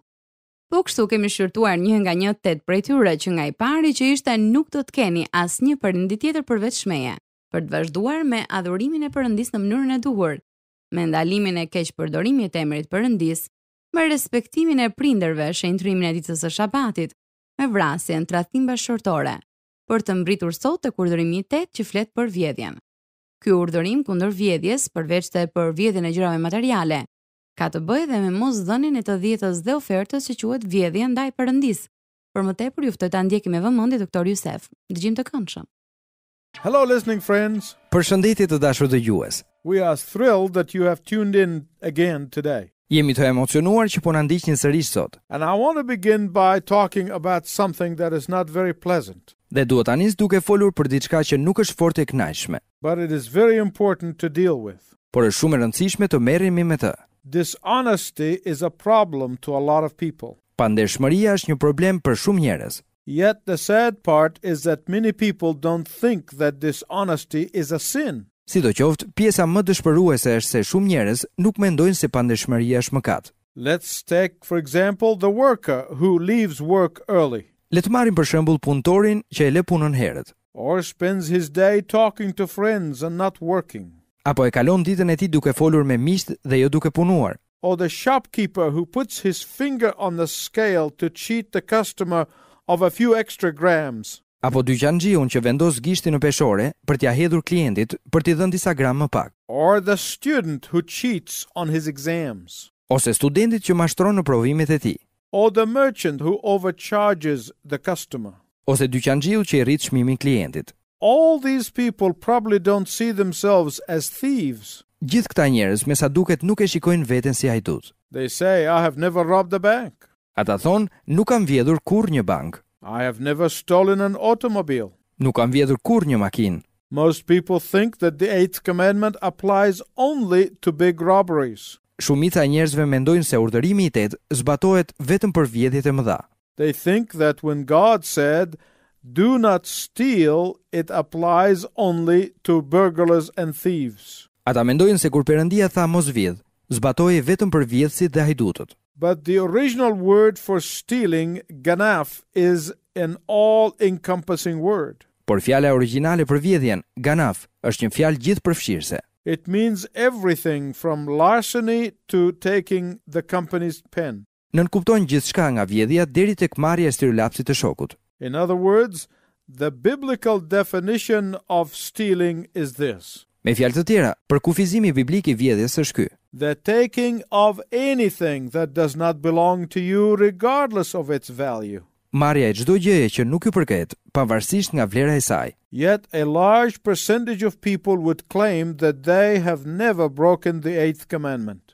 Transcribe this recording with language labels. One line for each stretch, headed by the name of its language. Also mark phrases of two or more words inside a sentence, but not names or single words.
Albanian: Po kështu kemi shqyrtuar një nga një 8 prej tyre, që nga i pari që ishte nuk do të keni asnjë perëndi tjetër përveç meje, për të vazhduar me adhurimin e Perëndisë në mënyrën e duhur, me ndalimin e keqpërdorimit të emrit Perëndis, me respektimin e prindërve, shenjtrimin e ditës së Shabatit, me vrasjen, tradhtim bashkëtorë, për të mbritur sot tek urdhërimi 8 që flet për vjedhjen. Ky urdhërim kundër vjedhjes, përveç se për vjedhjen e gjërave materiale, ka të bëjë dhe me mosdhënien e të dhjetës dhe ofertës që quhet vjedhje ndaj Perëndisë. Për më tepër ju ftoj ta ndjeki me vëmendje doktor Youssef. Dëgjim të këndshëm.
English: Hello, listening friends.
Albanian: Përshëndetje të dashur dëgjues.
English: We are thrilled that you have tuned in again today.
Albanian: Jemi të emocionuar që po na ndiqni sërish sot.
English: And I want to begin by talking about something that is not very pleasant.
Albanian: Dhe duhet ta nis duke folur për diçka që nuk është fort e kënaqshme,
English: But it is very important to deal with.
Albanian: por është shumë e rëndësishme të merremi me të.
English: Dishonesty is a problem to a lot of people.
Albanian: Pandershmëria është një problem për shumë njerëz.
English: Yet the sad part is that many people don't think that dishonesty is a sin.
Albanian: Sidoqoftë, pjesa më dëshpëruese është se shumë njerëz nuk mendojnë se pandershmëria është mëkat.
English: Let's take, for example, the worker who leaves work early
Albanian: Le të marrim për shembull punëtorin që e lë punën herët,
English: or spends his day talking to friends and not working,
Albanian: apo e kalon ditën e tij duke folur me miqt dhe jo duke punuar,
English: or the shopkeeper who puts his finger on the scale to cheat the customer of a few extra grams,
Albanian: apo dyqanciun që vendos gishtin në peshore për t'ia hedhur klientit për t'i dhënë disa gram më pak,
English: or the student who cheats on his exams,
Albanian: ose studentit që mashtron në provimet e tij,
English: or the merchant who overcharges the customer.
Albanian: ose dyqanciu që i rrit çmimin klientit.
English: All these people probably don't see themselves as thieves.
Albanian: Gjithë këta njerëz me sa duket nuk e shikojnë veten si hajdut.
English: They say, I have never robbed a bank.
Albanian: Ata thonë, nuk kam vjedhur kurrë një bank,
English: I have never stolen an automobile.
Albanian: nuk kam vjedhur kurrë një makinë.
English: Most people think that the eighth commandment applies only to big robberies.
Albanian: Shumica e njerëzve mendojnë se urdhërimi i 8 zbatohet vetëm për vjedhjet e mëdha.
English: They think that when God said, do not steal, it applies only to burglars and thieves.
Albanian: Ata mendojnë se kur Perëndia tha mos vjedh, zbatohej vetëm për vjedhësit dhe hajdutët.
English: But the original word for stealing, ganaf, is an all-encompassing word.
Albanian: Por fjala origjinale për vjedhjen, ganaf, është një fjalë gjithëpërfshirëse.
English: It means everything from larceny to taking the company's pen.
Albanian: Nënkupton gjithçka nga vjedhja deri tek marrja e styrolapsit të shokut.
English: In other words, the biblical definition of stealing is this:
Albanian: Me fjalë të tjera, përkufizimi biblik i vjedhjes është ky:
English: the taking of anything that does not belong to you regardless of its value.
Albanian: marrja e çdo gjëje që nuk ju përket, pavarësisht nga vlera e saj.
English: Yet a large percentage of people would claim that they have never broken the eighth commandment.